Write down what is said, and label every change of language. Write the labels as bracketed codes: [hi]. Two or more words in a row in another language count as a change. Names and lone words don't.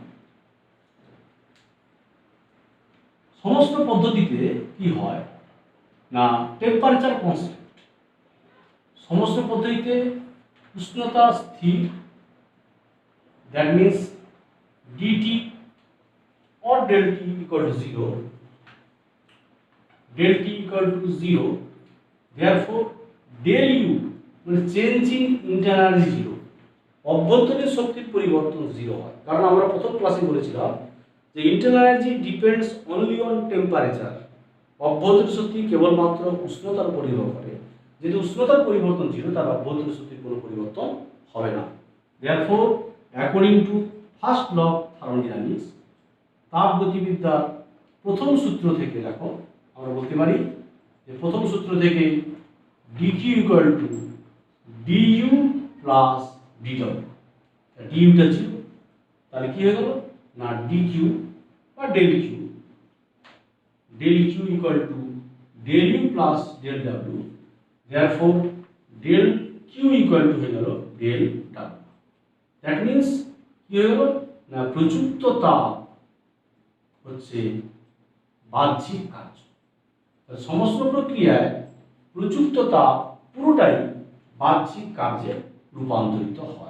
[bn] সমষ্ণ পদ্ধতিতে কি হয় না, [en] temperature constant. [bn] সমষ্ণ পদ্ধতিতে উষ্ণতা স্থির, [en] that means dT or del T equal to 0, del T equal to 0, therefore del U [bn] মানে [en] change in internal energy [bn] 0, অভ্যন্তরীণ শক্তির পরিবর্তন 0 হয়। কারণ আমরা প্রথম ক্লাসে বলেছিলাম যে [en] internal energy depends only on temperature, [bn] অভ্যন্তরীণ শক্তি কেবলমাত্র উষ্ণতার উপর নির্ভর করে। যেহেতু উষ্ণতার পরিবর্তন 0, তার অভ্যন্তরীণ শক্তির কোনো পরিবর্তন হবে না। [en] therefore according to first law of thermodynamics, [bn] তাপগতিবিদ্যার প্রথম সূত্র থেকে দেখো আমরা বলতে পারি যে প্রথম সূত্র থেকে [en] dq equal to du plus dw. [bn] ডিউটা ছিল, তাহলে কি হয়ে গেল না dq বা [en] del q equal to del u plus del w, therefore del q equal to [bn] হয়ে গেল del w। [en] that means [bn] কি হয়ে গেল না প্রযুক্ত তাপ হচ্ছে বাহ্যিক কার্য। সমস্ত প্রক্রিয়ায় প্রযুক্ত তাপ পুরোটাই বাহ্যিক কার্যে রূপান্তরিত হয়।